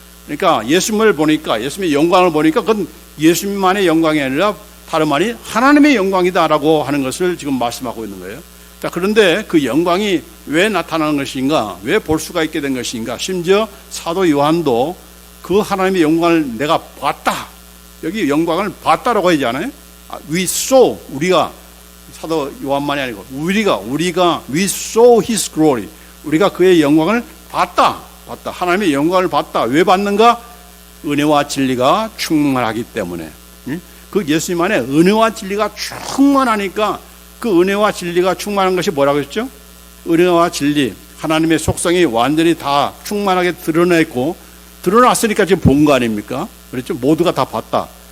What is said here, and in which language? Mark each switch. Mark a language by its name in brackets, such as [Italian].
[Korean] 그러니까 예수님을 보니까, 예수님의 영광을 보니까 그건 예수님만의 영광이 아니라 다름 아닌 하나님의 영광이다라고 하는 것을 지금 말씀하고 있는 거예요. 자, 그런데 그 영광이 왜 나타나는 것인가? 왜 볼 수가 있게 된 것인가? 심지어 사도 요한도 그 하나님의 영광을 내가 봤다. 여기 영광을 봤다라고 하지 않아요? [English] We saw, [Korean] 우리가, 사도 요한만이 아니고 우리가 [English] we saw his glory. [Korean] 우리가 그의 영광을 봤다. 하나님의 영광을 봤다. 왜 봤는가? 은혜와 진리가 충만하기 때문에. 그 예수님 안에 은혜와 진리가 충만하니까, 그 은혜와 진리가 충만한 것이 뭐라고 했죠? 은혜와 진리, 하나님의 속성이 완전히 다 충만하게 드러냈고, 드러났으니까 지금 본 거 아닙니까? 그렇죠? 모두가 다 봤다.